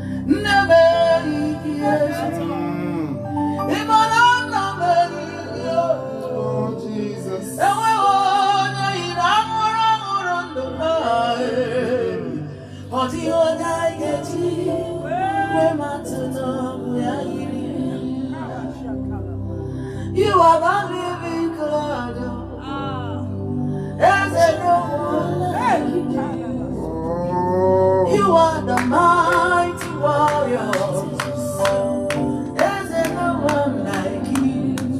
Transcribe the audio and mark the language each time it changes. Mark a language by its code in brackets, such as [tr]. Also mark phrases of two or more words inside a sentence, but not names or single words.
[ig] Nne m erighị ezi. Mm. Ị ma na nna m erighị ezi. Oh, Jesus. Enweghị onye yiri anwụrụ anwụrụ ndụ m. Ọ dịghị onye anyị ga-eji wee matụ na ọ bụ ya yiri. [en] You are the living God. There's no one like you. You are the mighty warrior. There's no one like you.